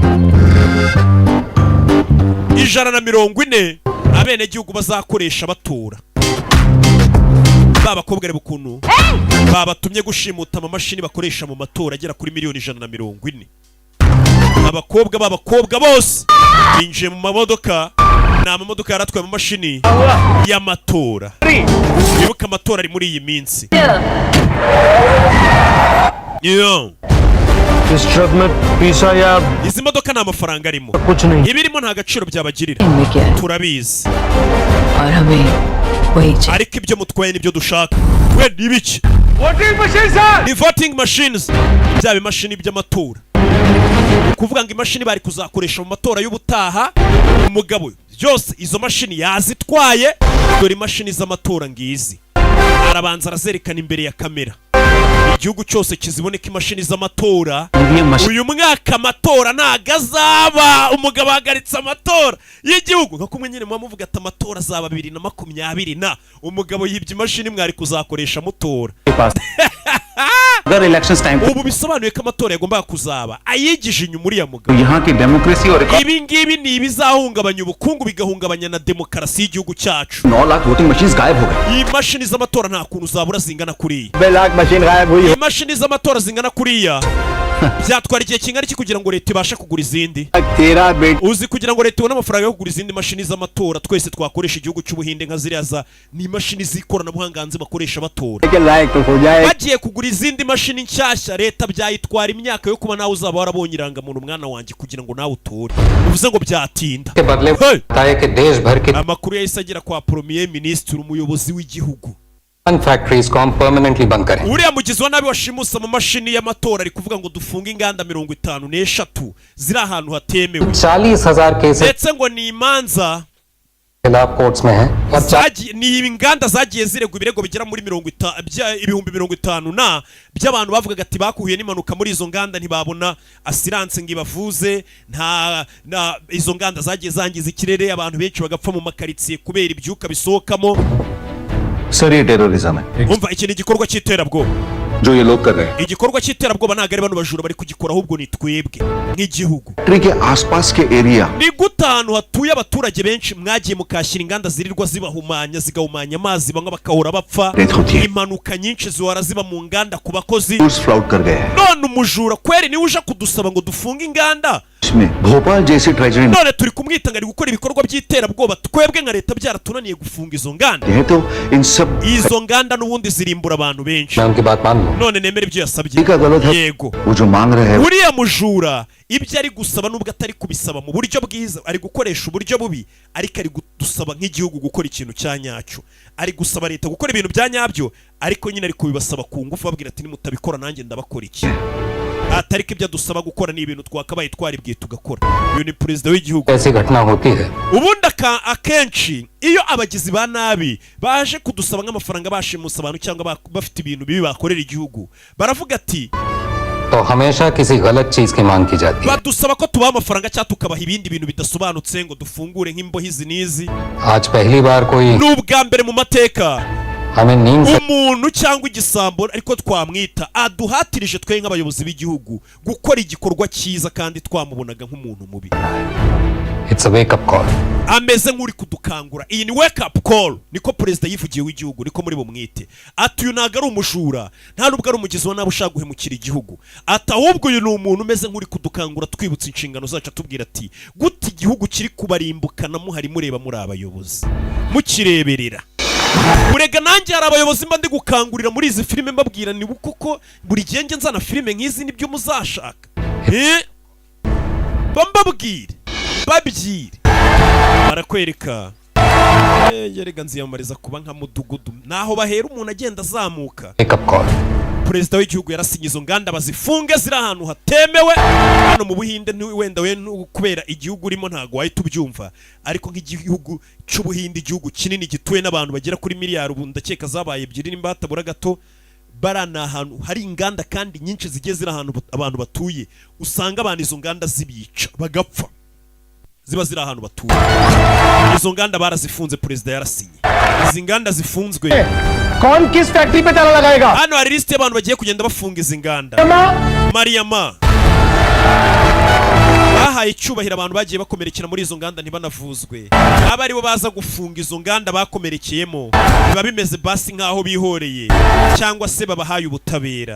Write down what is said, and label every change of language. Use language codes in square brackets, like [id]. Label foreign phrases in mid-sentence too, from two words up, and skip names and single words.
[rw] 140 abenegihugu bazakoresha batora babakobwa reba ukuntu babatumye gushimuta amamashini bakoresha mu matora agera kuri miliyoni 140 abakobwa bose binjiye mu mamodoka ni amamodoka yaratwaye amamashini y'amatora bibuka amatora ari muri iyi minsi [hi] इस ट्रक में पीसा या [rw] izi modoka nta mafaranga arimo [hi] कुछ नहीं [rw] ibirimo nta gaciro byabagirira [hi] इनमें क्या है [rw] turabizi [hi] और hमें वही चाहिए [rw] ariko ibyo mutwaye nibyo dushaka we ni ibiki ni [en] voting machines [rw] byaba imashini by'amatora kuvuga ngo imashini bari kuzakoresha mu matora y'ubutaha umugabo byose izo mashini yazitwaye dore imashini z'amatora ngizi arabanza arazerekana imbere ya kamera igihugu cyose kiziboneka imashini z'amatora uyu mwaka amatora ntago azaba umugabo ahagaritse amatora y'igihugu nka kumwe nyine muvuga ati amatora azaba 2020 na umugabo yibye imashini mwari kuzakoresha mutora [hi] अगर [en] elections time [rw] ubu bisobanuye ko amatora yagombaga kuzaba ayigije inyuma uriya mugabo [hi] यहाँ की डेमोक्रेसी और [rw] ibi ngibi ni ibizahungabanya ubukungu bigahungabanya na demokarasi y'igihugu cyacu [hi] 9 लाख [en] voting machines [hi] गायब हो गए [rw] iyi mashini z'amatora nta kuntu zabura zingana kuriya [hi] लाख मशीन गायब हुई [rw] iyi mashini z'amatora zingana kuriya byatwara igihe kingana iki kugira ngo leta ibashe kugura izindi [hi] तेरा बेटा [rw] uzi kugira ngo leta ibone amafaranga yo kugura izindi mashini z'amatora twese twakoresha igihugu cy'ubuhinde nka ziriya za ni imashini z'ikoranabuhanga hanze bakoresha batora [hi] के लायक तो हो जाए [rw] bagiye kugura izindi mashini nshyashya leta byayitwara imyaka yo kuba nawe uzaba warabonye irangamuntu mwana wanjye kugira ngo nawe utore bivuze ngo byatinda Hey! amakuru yahise agera kwa [fr] premier ministre [rw] umuyobozi w'igihugu [hi] फैक्ट्रीज को हम परमानेंटली बंद करें [rw] uriya mugizi wa nabi washimusa amamashini y'amatora ari kuvuga ngo dufunge inganda 53 ziri ahantu hatemewe [hi] 40,000 केसेस [rw] ndetse ngo ni imanza [hi] खिलाफ कोर्ट्स में हैं [rw] ni inganda zagiye ziregwa ibirego bigera muri 50 na by'abantu bavugaga ati bakuhuye n'impanuka muri izo nganda ntibabona asiranse ngo ibavuze nta izo nganda zagiye zangiza ikirere abantu benshi bagapfa mu makaritsiye kubera ibyuka bisohokamo [hi] सर ये टेररिज्म है [rw] umva iki ni igikorwa cy'iterabwoba [hi] जो ये लोग कर रहे हैं [rw] igikorwa cy'iterabwoba ntabwo ari bano bajura bari kugikora ahubwo ni twebwe nk'igihugu [hi] फैक्ट्री के आसपास के एरिया [rw] ni gute ahantu hatuye abaturage benshi mwagiye mukashyira inganda zirirwa zibahumanya zigahumanya amazi bamwe bakahora bapfa impanuka nyinshi zihora ziba mu nganda ku bakozi [hi] फ्लॉट कर गए हैं [rw] none umujura kweri niwe uje kudusaba ngo dufunge inganda [hi] इसमें भोपाल जैसी ट्रेजरी [rw] none turi kumwita ngo ari gukora ibikorwa by'iterabwoba twebwe nka leta byaratunaniye gufunga izo nganda [hi] है तो इन सब [rw] izo nganda n'ubundi zirimbura abantu benshi [hi] मैं उनकी बात मान लूं [rw] none nemere ibyo yasabye [hi] का गलत है [rw] yego [hi] वो जो मांग रहे हैं [rw] uriya mujura ibyo ari gusaba nubwo atari kubisaba mu buryo bwiza ari gukoresha uburyo bubi ariko ari gusaba nk'igihugu gukora ikintu cya nyacyo ari gusaba leta gukora ibintu bya nyabyo ariko nyine ari kubibasaba ku ngufu babwira ati nimutabikora nanjye ndabakora iki atariko ibyo dusaba gukora ni ibintu twakabaye twaribwiye tugakora. Uyu ni perezida w'igihugu. [hi] ऐसी घटना होती है [rw] Ubundi akenshi iyo abagizi ba nabi baje kudusaba nk'amafaranga bashimusa abantu cyangwa bafite ibintu bibi bakorera igihugu, baravuga ati [hi] तो हमेशा किसी गलत चीज की मांग की जाती है. [rw] badusaba ko tubaha amafaranga cyangwa tukabaha ibindi bintu bidasobanutse ngo dufungure nk'imbohe izi n'izi. [hi] आज पहली बार कोई [rw] N'ubwa mbere mu mateka [hi] हमें नींद से [rw] umuntu cyangwa igisambo ariko twamwita aduhatirije twe nk'abayobozi b'igihugu gukora igikorwa cyiza kandi twamubonaga nk'umuntu mubi. [en] It's a wake up call. [rw] Ameze nk'uri kudukangura. Iyi ni [en] wake up call, [rw] niko perezida yivugiye w'igihugu, niko muri bumwite. Ati uyu ntago ari umujura, nta nubwo ari umugizi wa nabi ushaka guhemukira igihugu. Ati ahubwo uyu ni umuntu umeze nk'uri kudukangura twibutsa inshingano zacu, atubwira ati gute igihugu kiri kubarimbukana muhari mureba muri abayobozi mukireberera. Urega nanjye hari abayobozi mba ndi gukangurira muri izi filime mbabwira ni kuko buri gihe nge nzana filime nk'izi nibyo muzashaka. Bambabwire babyire barakwereka yerega nziyamariza kuba nka mudugudu naho bahera umuntu agenda azamuka. [en] Wake up call. [rw] Perezida w'igihugu yarasinye izo nganda bazifunge ziri ahantu hatemewe hano mu Buhinde. Wenda we kubera igihugu urimo ntago wahita ubyumva, ariko nk'igihugu cy'Ubuhinde, igihugu kinini gituwe n'abantu bagera kuri miliyari, ubu ndakeka zabaye 2 nimba hatabura gato. Barana ahantu hari inganda kandi nyinshi zigiye ziri ahantu abantu batuye, usanga abantu izo nganda zibica bagapfa, ziba ziri ahantu batuye. Izo nganda barazifunze, perezida yarasinye. Izi nganda zifunzwe, [hi] कौन किस फैक्ट्री पे ताला लगाएगा? [rw] hano hari liste y'abantu bagiye kugenda bafunga izi nganda. Mariama bahaye icyubahiro abantu bagiye bakomerekera muri izo nganda ntibanavuzwe. Aba aribo baza gufunga izo nganda bakomerekeyemo, biba bimeze basi nk'aho bihoreye cyangwa se babahaye ubutabera.